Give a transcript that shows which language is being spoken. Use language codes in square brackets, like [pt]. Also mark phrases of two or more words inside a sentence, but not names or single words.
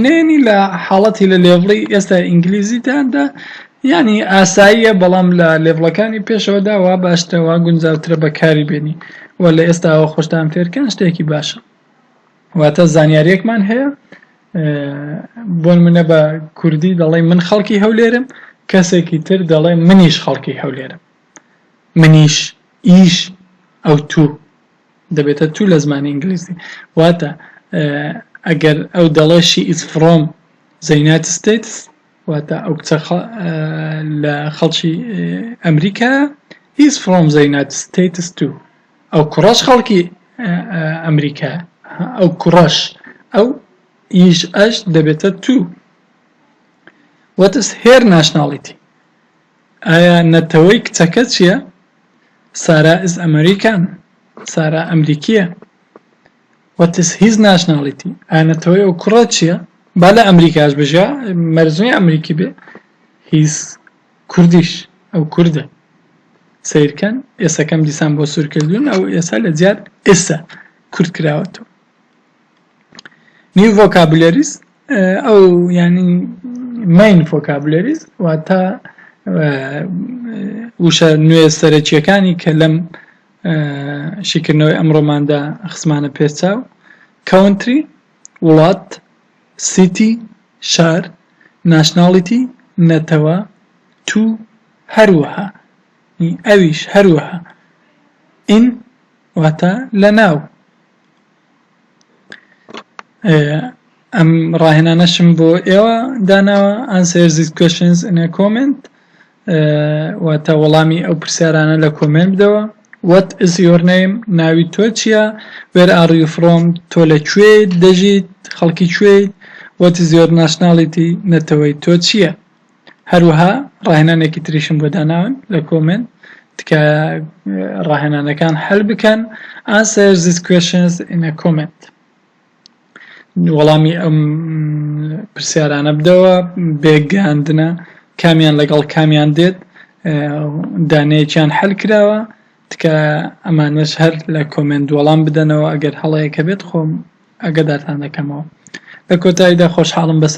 [ckb] نێنی لە حاڵەتی لە لێڤڵی ئێستا ئینگلیزیداندا ینی ئاساییە بەڵام لە لێڤڵەکانی پێشەوەدا وا باشتەوە گونجاوترە بەکاری بێنی و لە ئێستاەوە خۆشتان فێرکەن شتێکی باشە واتە زانیاریەکمان هەیە بۆ نمونە بە کوردی دەڵێ من خەڵکی هەولێرم کەسێکی تر دەڵێ منیش خەڵکی هەولێرم منیش ئیش ئەو تو دەبێتە تو لە زمانی ئینگلیزی واتە ئەگەر ئەو دەڵێ she [en] is from the United States [ckb] واتە ئەو کچە لە خەڵکی ئەمریکا [en] is from the United States too ئەو [ckb] کوڕەش خەڵکی ئەمریکا ئەو کوڕەش ئەو ئیش ئەش دەبێتە تو [en] what is her [ckb] nationality ئایا نەتەوەی کچەکە چییە سارا [en] is American [ckb] سارا ئەمریکیە [en] what is his nationality [ckb] ئایا نەتەوەی ئەو کوڕە چییە با لە ئەمریکاش بژە مەرزوی ئەمریکی بێ هیز کوردیش ئەو کوردە سیرکەن ئێسەکەم دیسان بۆ سوورکردون ئەو ئێسا لە جیار ئێستا کورد کراوەتەوە [en] new vocabularies [ckb] ئەو ینی [en] main vocabularies [ckb] واتە وشە نوێ سەرەکیەکانی کە لەم شیکردنەوەی ئەمڕۆماندا خزمانە پێچاو country وڵات city شار nationality نەتەوە to هەروەها ئەویش هەروەها in واتە لە ناو ئەم ڕاهێنانەشم بۆ ئێوە داناوە [en] answer these questions in a comment [ckb] واتە وەڵامی ئەو پرسیارانە لە کۆمنت بدەوە [en] what is your name [ckb] ناوی تۆ چییە [en] where are you from [ckb] تۆ لەکوێ دەژیت خەڵکی کوێیت [en] what is your nationality [ckb] نەتەوەی تۆ چییە هەروەها ڕاهێنانێکی تریشم بۆ داناون لە کۆمنت تکە ڕاهێنانەکان هەل بکەن [en] answer these questions in a comment [ckb] وەڵامی ئەم پرسیارانە بدەوە بێگاندنە کامیان لەگەڵ کامیان دێت دانەیەکیان هەل کراوە تکە ئەمانەش هەر لە کۆمنت وەڵام بدەنەوە ئەگەر هەڵەیەکە بێت خۆم ئەگەدارتان دەکەمەوە لە کۆتاییدا خۆشحاڵم بە